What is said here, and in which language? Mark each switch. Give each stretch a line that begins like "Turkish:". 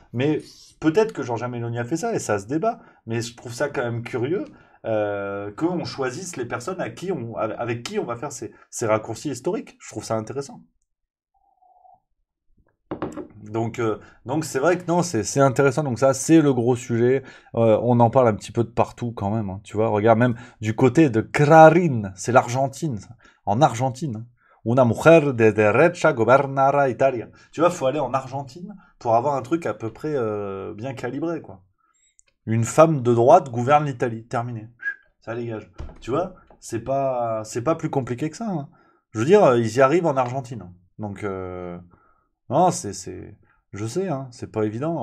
French: Mais peut-être que Giorgia Meloni a fait ça, et ça se débat. Mais je trouve ça quand même curieux qu'on choisisse les personnes avec qui on va faire ces raccourcis historiques. Je trouve ça intéressant. Donc c'est vrai que non, c'est intéressant. Donc ça, c'est le gros sujet. On en parle un petit peu de partout quand même, hein. Tu vois, regarde même du côté de Clarín, c'est l'Argentine, ça. En Argentine, hein.
Spanish: Una mujer de derecha gobernará Italia.
French: Tu vois, faut aller en Argentine pour avoir un truc à peu près bien calibré, quoi. Une femme de droite gouverne l'Italie. Terminé. Ça dégage. Tu vois, c'est pas plus compliqué que ça, hein. Je veux dire, ils y arrivent en Argentine, hein. Donc non, je sais, hein, c'est pas évident.